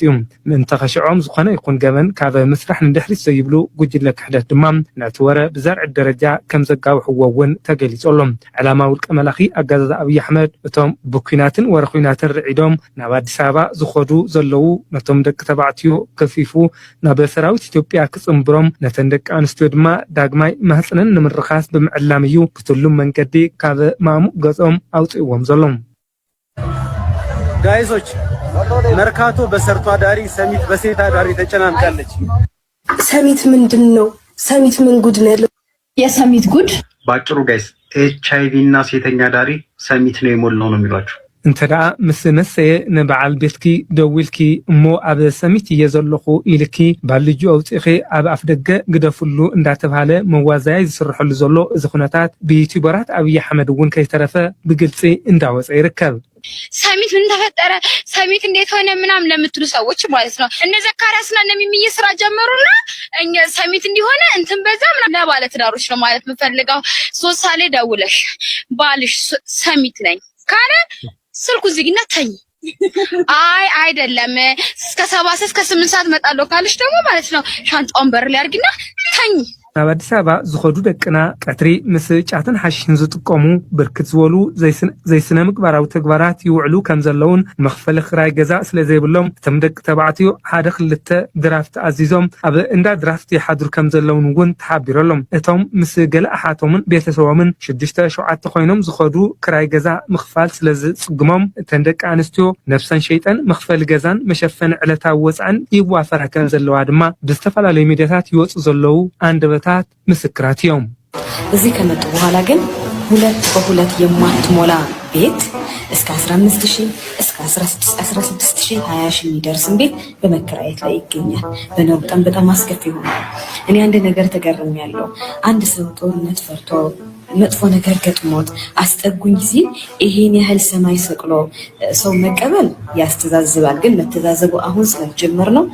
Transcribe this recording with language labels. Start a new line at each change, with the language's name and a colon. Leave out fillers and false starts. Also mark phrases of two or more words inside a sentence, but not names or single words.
Tigrinya: እዩ ምእንተ ኸሽዖም ዝኾነ ይኹን ገበን ካብ ምስራሕ ንድሕሪት ዘይብሉ ጉጅለ ክሕደት ድማ ነቲ ወረ ብዘርዒ ደረጃ ከም ዘጋውሕዎውን ተገሊጾሎም ዕላማ ውልቀ መላኺ አገዛዛ ኣብይ አሕመድ እቶም ብኩናትን ወረ ኩናትን ርዒዶም ናብ ኣዲስ ኣበባ ዝኸዱ ዘለዉ ነቶም ደቂ ተባዕትዮ ከፊፉ ናብ ሰራዊት ኢትዮጵያ ክጽምብሮም ነተን ደቂ ኣንስትዮ ድማ ዳግማይ ማህፀነን ንምርኻስ ብምዕላም እዩ ብትሉም መንገዲ ካብ ማሙቅ ገጾም ኣውፅእዎም ዘሎም
Amharic: ጋይሶች መርካቶ በሰርቶ አዳሪ ሰሚት በሴት አዳሪ ተጨናንቃለች ሰሚት ምንድነው ሰሚት ምን ጉድ ነው የሰሚት ጉድ ባጭሩ ጋይስ ኤችአይቪ እና ሴተኛ አዳሪ ሰሚት ነው የሞላው ነው የሚሏችሁ
Tigrinya: እንተዳ ምስነሰየ ንበዓል ቤትኪ ደውልኪ እሞ ኣብ ሰሚት እየዘለኹ ኢልኪ ባልጁ ኣውፅኺ ኣብ ኣፍ ደገ ግደፍሉ እንዳተባሃለ መዋዛያ ዝስርሐሉ ዘሎ እዚ ኩነታት ብዩቲዩበራት ኣብይ አሕመድ እውን ከይተረፈ ብግልፂ እንዳወፀ ይርከብ
Amharic: ሰሚት ምን ተፈጠረ ሰሚት እንዴት ሆነ ምናምን ለምትሉ ሰዎች ማለት ነው እነ ዘካሪያስና እነ ሚሚዬ ስራ ጀመሩና እኛ ሰሚት እንዲሆነ እንትን በዛ ምናምን ለባለ ትዳሮች ነው ማለት የምፈልገው ሶስት ሳሌ ደውለሽ ባልሽ ሰሚት ነኝ ካለ ስልኩ ዝግና ተኝ አይ አይደለም እስከ 7 እስከ 8 ሰዓት መጣለው ካልሽ ደግሞ ማለት ነው ሻንጣውን በር ላይ አርግና ተኝ
Tigrinya: ናብ ኣዲስ ኣበባ ዝኸዱ ደቅና ቀትሪ ምስ ጫትን ሓሽን ዝጥቀሙ ብርክት ዝበሉ ዘይስነ ምግባራዊ ተግባራት ይውዕሉ ከም ዘለውን መኽፈሊ ክራይ ገዛ ስለ ዘይብሎም እቶም ደቂ ተባዕትዮ ሓደ ክልተ ድራፍት ኣዚዞም ኣብ እንዳ ድራፍት ይሓድሩ ከም ዘለውን እውን ተሓቢሮሎም እቶም ምስ ገለ ኣሓቶምን ቤተሰቦምን 6-7 ኮይኖም ዝኸዱ ክራይ ገዛ ምኽፋል ስለ ዝጽግሞም እተን ደቂ ኣንስትዮ ነፍሰን ሸይጠን መኽፈሊ ገዛን መሸፈኒ ዕለታዊ ወፃን ይዋፈራ ከም ዘለዋ ድማ ብዝተፈላለዩ ሚድያታት ይወፁ ዘለው አንደበታት ምስክራት እዮም
Amharic: እዚህ ከመጡ በኋላ ግን ሁለት በሁለት የማትሞላ ቤት እስከ 15000 እስከ 16000 20000 የሚደርስን ቤት በመከራየት ላይ ይገኛል። በጣም አስከፊ ሆኗል። እኔ አንድ ነገር ተገርሜያለሁ። አንድ ሰው ጦርነት ፈርቶ መጥፎ ነገር ገጥሞት አስጠጉኝ ሲል ይሄን ያህል ሰማይ ሰቅሎ ሰው መቀበል ያስተዛዝባል። ግን መተዛዘቡ አሁን ስለጀመር ነው